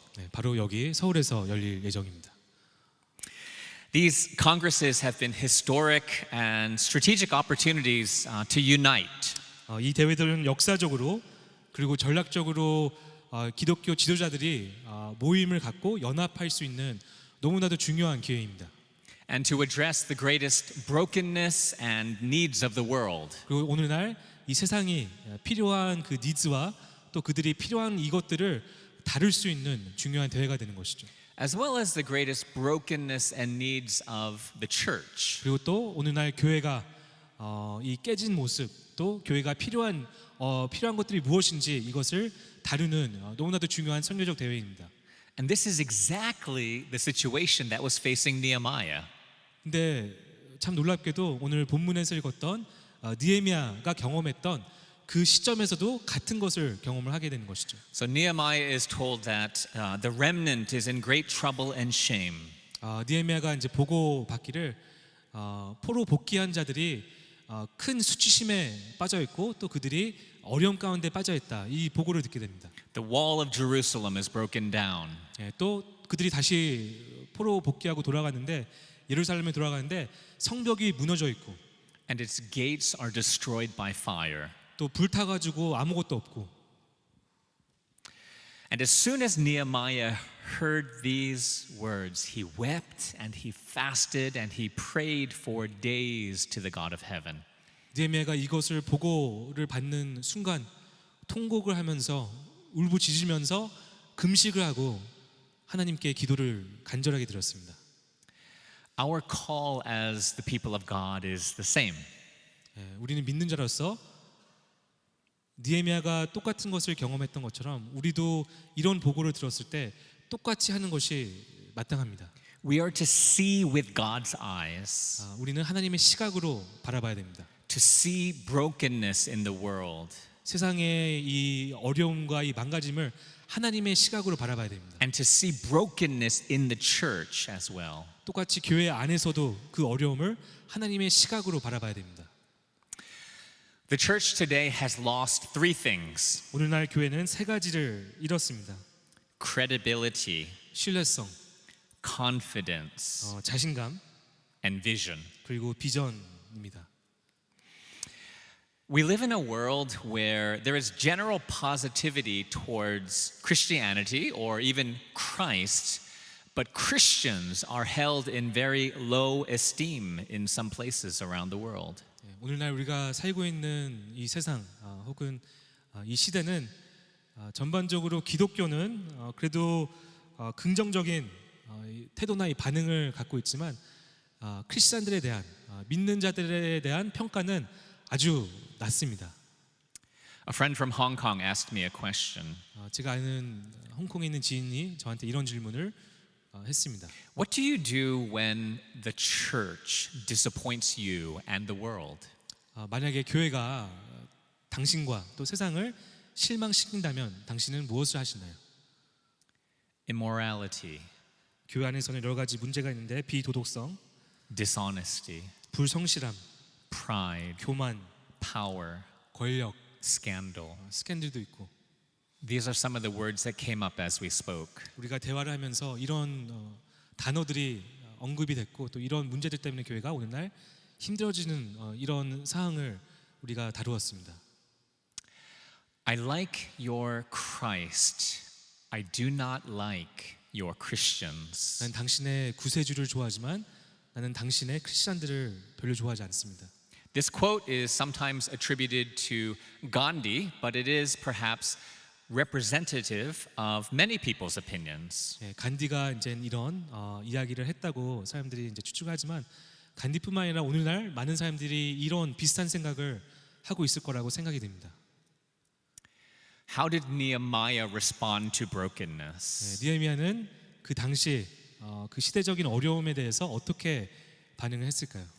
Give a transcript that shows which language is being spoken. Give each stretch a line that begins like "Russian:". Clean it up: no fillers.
Korean: 네, 바로 여기 서울에서 열릴 예정입니다.
English: These congresses have been historic and strategic opportunities to unite.
Korean: 이 대회들은 역사적으로 그리고 전략적으로 기독교 지도자들이 모임을 갖고 연합할 수 있는 너무나도 중요한 기회입니다.
English: And to address the greatest brokenness and needs of the world.
Korean: 그리고 오늘날 이 세상이 필요한 그 니즈와 또 그들이 필요한 이것들을 다룰 수 있는 중요한 대회가 되는 것이죠.
English: As well as the greatest brokenness and needs of the church.
Korean: 그리고 또 오늘날 교회가 이 깨진 모습 또 교회가 필요한 것들이 무엇인지 이것을 다루는 너무나도 중요한 선교적 대회입니다.
English: And this is exactly the situation that was facing Nehemiah.
Korean: 근데 참 놀랍게도 오늘 본문에서 읽었던 느헤미야가 경험했던 그 시점에서도 같은 것을 경험을 하게 되는 것이죠.
English: So Nehemiah is told that the remnant is in great trouble and shame.
Korean: 느헤미야가 이제 보고 받기를 포로 복귀한 자들이 큰 수치심에 빠져 있고 또 그들이 어려움 가운데 빠져 있다. 이 보고를 듣게 됩니다.
English: The wall of Jerusalem is broken down.
Korean: 또 그들이 다시 포로 복귀하고 돌아갔는데 예루살렘에 돌아가는데 성벽이 무너져 있고
English: And its gates are destroyed by fire.
Korean: 또 불타가지고 아무것도 없고.
English: And as soon as Nehemiah heard these words, he wept and he fasted and he prayed for days to the God of heaven.
Korean: 느헤미야가 이것을 보고를 받는 순간 통곡을 하면서 울부짖으면서 금식을 하고 하나님께 기도를 간절하게 드렸습니다.
English: Our call as the people of God is the same.
Korean: 우리는 믿는 자로서 느헤미야가 똑같은 것을 경험했던 것처럼 우리도 이런 보고를 들었을 때 똑같이 하는 것이 마땅합니다.
English: We are to see with God's eyes,
Korean: 우리는 하나님의 시각으로 바라봐야 됩니다.
English: to see brokenness in the world,
Korean: 세상의 이 어려움과 이 망가짐을 하나님의 시각으로 바라봐야 됩니다.
English: and to see brokenness in the church as well.
Korean: 똑같이 교회 안에서도 그 어려움을 하나님의 시각으로 바라봐야 됩니다.
English: The church today has lost three things:
Korean: 오늘날 교회는 세 가지를 잃었습니다.
English: credibility,
Korean: 신뢰성,
English: confidence,
Korean: 자신감,
English: and vision.
Korean: 그리고 비전입니다.
English: We live in a world where there is general positivity towards Christianity or even Christ, but Christians are held in very low esteem in some places around the world.
Korean: 오늘날 우리가 살고 있는 이 세상 혹은 이 시대는 전반적으로 기독교는 그래도 긍정적인 태도나 이 반응을 갖고 있지만 크리스천들에 대한 믿는 자들에 대한 평가는 아주 낮습니다.
English: A friend from Hong Kong asked me a question.
Korean: 제가 아는 홍콩에 있는 지인이 저한테 이런 질문을 했습니다.
English: What do you do when the church disappoints you and the world?
Korean: 만약에 교회가 당신과 또 세상을 실망시킨다면 당신은 무엇을 하시나요?
English: Immorality,
Korean: 교회 안에서는 여러 가지 문제가 있는데 비도덕성,
English: dishonesty,
Korean: 불성실함,
English: pride,
Korean: 교만,
English: power,
Korean: 권력,
English: scandal.
Korean: 스캔들도 있고.
English: These are some of the words that came up as we spoke.
Korean: 우리가 대화를 하면서 이런 단어들이 언급이 됐고 또 이런 문제들 때문에 교회가 오늘날 힘들어지는 이런 사항을 우리가 다루었습니다.
English: I like your Christ. I do not like your Christians.
Korean: 나는 당신의 구세주를 좋아하지만 나는 당신의 크리스천들을 별로 좋아하지 않습니다.
English: This quote is sometimes attributed to Gandhi, but it is perhaps representative of many people's opinions.
Korean: 간디가 이제 이런 이야기를 했다고 사람들이 이제 추측하지만 간디뿐만 아니라 오늘날 많은 사람들이 이런 비슷한 생각을 하고 있을 거라고 생각이 됩니다.
English: How did Nehemiah respond to brokenness?
Korean: 느헤미야는 그 당시 그 시대적인 어려움에 대해서 어떻게 반응을 했을까요?